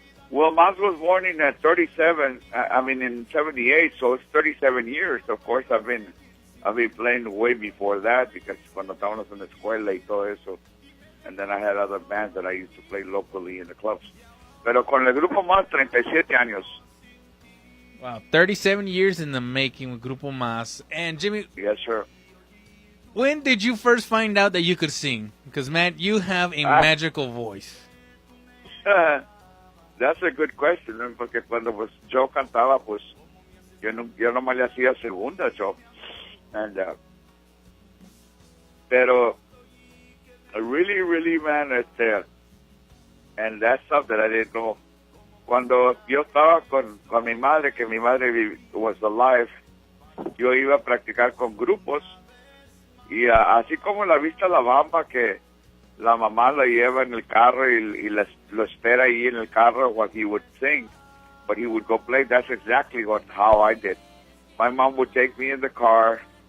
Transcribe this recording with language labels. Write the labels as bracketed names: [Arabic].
[English] Well, Mazz was born in 37. In 78, so it's 37 years. Of course, I've been playing way before that because [Spanish] cuando estábamos en la escuela y todo eso, [English] and then I had other bands that I used to play locally in the clubs. [Spanish] Pero con el Grupo Mazz, 37 años. [English] Wow, 37 years in the making with Grupo Mazz. And Jimmy, yes, sir. When did you first find out that you could sing? Because, man, you have a magical voice. That's a good question, ¿no? [Spanish] Porque cuando yo cantaba, pues yo nomás le hacía segunda, yo. [English] And, pero really, man, and that's something that I didn't know. [Spanish] Cuando yo estaba con mi madre, que mi madre [English] was alive, [Spanish] yo iba a practicar con grupos. Y así como la vista la bamba, que la mamá la lleva en el carro y lo espera ahí en el carro [English] while he would sing, but he would go play. That's exactly how I did. My mom would take me in the car.